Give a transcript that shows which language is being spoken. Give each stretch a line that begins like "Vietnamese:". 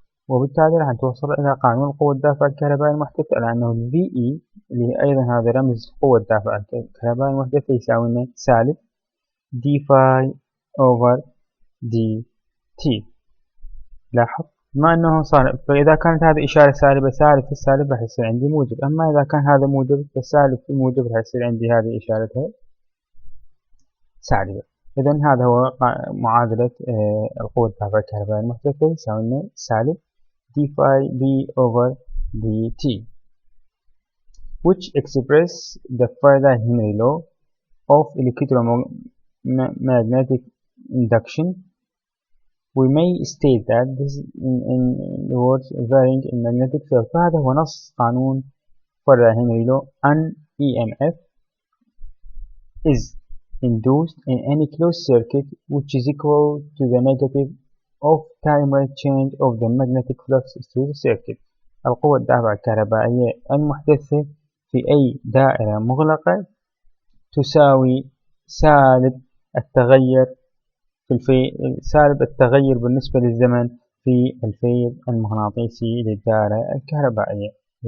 Arabic: وبالتالي راح نتوصل إلى قانون القوة الدافعة الكهربائية المحتثة، لأنه ال VE اللي هي أيضا هذا رمز قوة الدافعة الكهربائية المحتثة يساوي لنا سالب دي فاي أوفر دي تي. لاحظ بما أنه صار، فإذا كانت هذه إشارة سالبة، سالب في السالب راح يصير عندي موجب، أما إذا كان هذا موجب فالسالب في الموجب راح يصير عندي هذه إشارتها سالبة. إذا هذا هو معادلة القوة الدافعة الكهربائية المحتثة يساوي لنا سالب
English: d phi b over dt, which express the Faraday Henery Law of electromagnetic induction. We may state that this in the words varying in magnetic field.
Arabic: فهذا هو نص قانون Faraday Henery Law.
English: An EMF is induced in any closed circuit which is equal to the negative of time rate change of the magnetic flux through the circuit.
Arabic: القوة الدافعة الكهربائية المحدثة في أي دائرة مغلقة تساوي سالب التغير سالب التغير بالنسبة للزمن في الفيض المغناطيسي للدائرة الكهربائية.